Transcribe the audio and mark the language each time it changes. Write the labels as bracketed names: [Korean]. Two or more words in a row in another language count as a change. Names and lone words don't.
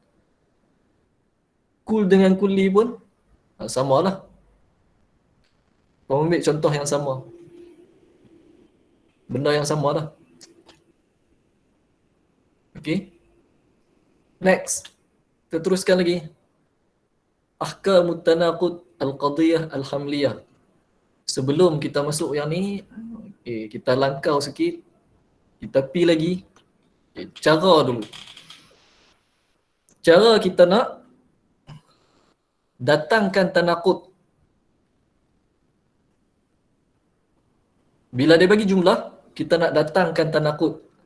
[Malay] Kul dengan kulli pun sama lah. Kau ambil contoh yang sama. Benda yang sama lah. Okay. Next. Kita teruskan lagi. [Arabic] أحكام التناقض القضية الحملية. [Malay] Sebelum kita masuk yang ni, kita langkau sikit. Kita pi lagi. Cara dulu. Cara kita nak datangkan tanaqud. Bila dia bagi jumlah, kita nak datangkan tanaqud.